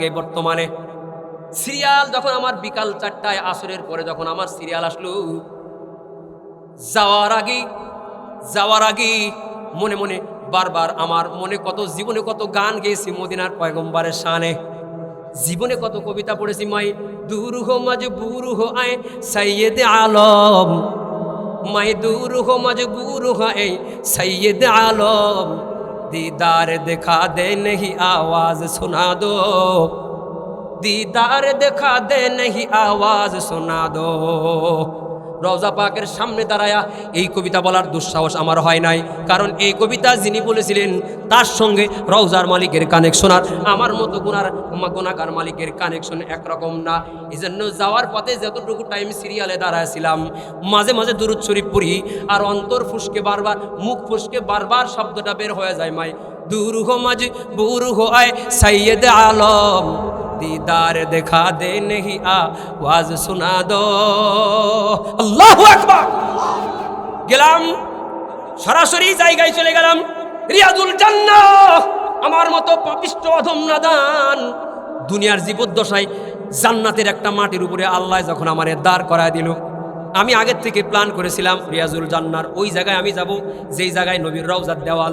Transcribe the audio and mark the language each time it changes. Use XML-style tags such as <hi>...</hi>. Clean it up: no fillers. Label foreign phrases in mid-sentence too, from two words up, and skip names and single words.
<bn>বর্তমানে সিরিয়াল যখন আমার বিকাল 4টায় আসরের পরে যখন আমার সিরিয়াল আসলো, যাওয়ার আগে মনে মনে বারবার আমার মনে কত জীবনে কত গান গেয়েছি মদিনার পয়গম্বরের শানে, জীবনে কত কবিতা পড়েছি।</bn> <ur>میں دور ہوں مجبور ہوں اے سید عالم، میں دور ہوں مجبور ہوں اے سید عالم, دیدار دکھا دے نہیں آواز سنا دو، دیدار دکھا دے نہیں آواز سنا دو.</ur> <bn>রওজা পাকের সামনে দাঁড়ায়া এই কবিতা বলার দুঃসাহস আমার হয় নাই, কারণ এই কবিতা যিনি বলেছিলেন তার সঙ্গে রওজার মালিকের কানেকশন আর আমার মতো গুনাহগার মালিকের কানেকশন একরকম না। এই জন্য যাওয়ার পথে যতটুকু টাইম সিরিয়ালে দাঁড়াইছিলাম, মাঝে মাঝে দুরূদ শরীফ পড়ি আর অন্তর ফুসকে বারবার, মুখ ফুসকে বারবার শব্দটা বের হয়ে যায়,</bn> <ur>میں دور ہوں مجبور ہوں اے سید عالم، دیدار دکھا دے نہیں آواز سنا دو.</ur> <ar>الله أكبر.</ar> <bn>গেলাম সরাসরি জায়গায় চলে গেলাম, রিয়াজুল জান্নাহ। আমার মতো পাপিষ্ঠ অধম নাদান দুনিয়ার জীবদ্দশায় জান্নাতের একটা মাটির উপরে আল্লাহ যখন আমারে দাঁড় করায় দিল, আমি আগের থেকে প্ল্যান করেছিলাম রিয়াজুল জান্নাহর ওই জায়গায় আমি যাব যেই জায়গায় নবীর রওজার দেওয়াল।</bn>